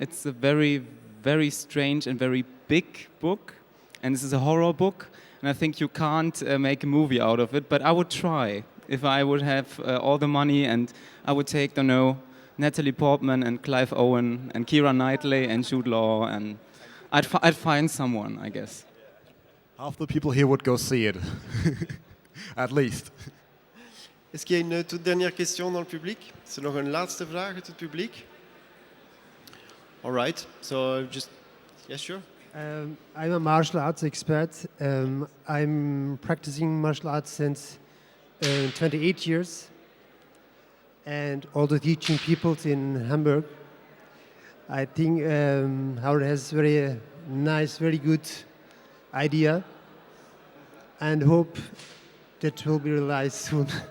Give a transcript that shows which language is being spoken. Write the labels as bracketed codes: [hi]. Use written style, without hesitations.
[en] It's a very, very strange and very big book, and this is a horror book, and I think you can't make a movie out of it, but I would try if I would have all the money, and I would take, Natalie Portman and Clive Owen and Keira Knightley and Jude Law, and I'd find someone, I guess. Half the people here would go see it, at least. [fr] Est-ce qu'il y a une toute dernière question dans le public? [nl] Is er nog een laatste vraag uit het publiek? [en] All right, so just, yes, sure. I'm a martial arts expert. I'm practicing martial arts since 28 years, and also teaching people in Hamburg. I think Harun has very nice, very good idea, and hope that will be realized soon.